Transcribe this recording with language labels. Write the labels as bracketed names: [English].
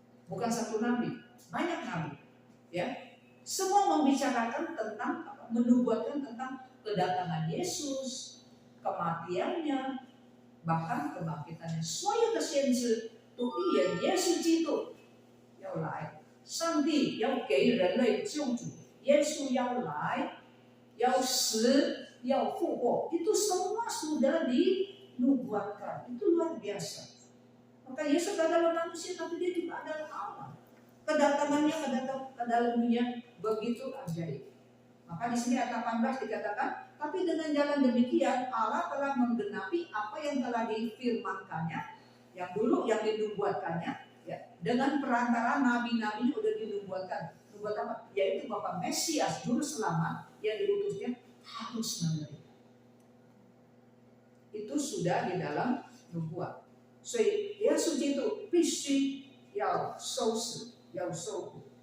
[Indonesian] Bukan satu nabi, banyak nabi, ya. Semua membicarakan tentang menubuatkan tentang kedatangan Yesus, kematiannya, bahkan kebangkitannya. [Chinese] 所有的先知都预言耶稣基督要来，上帝要给人类救主，耶稣要来，要死，要复活。 [Indonesian] Itu semua sudah dinubuatkan. Itu luar biasa. Maka Yesus adalah manusia, tapi dia juga adalah Allah. Kedatangannya ke dalam dunia begitu ajaib. Maka di sini ayat 18 dikatakan, tapi dengan jalan demikian Allah telah menggenapi apa yang telah difirmankannya, yang dulu yang dinubuatkannya, ya, dengan perantara nabi-nabi sudah dinubuatkan. Nubuat apa? Yaitu bahwa Mesias juru selamat yang diutusnya harus menderita. Itu sudah di dalam nubuat. [Chinese] 所以耶稣基督必须要受死，要受苦。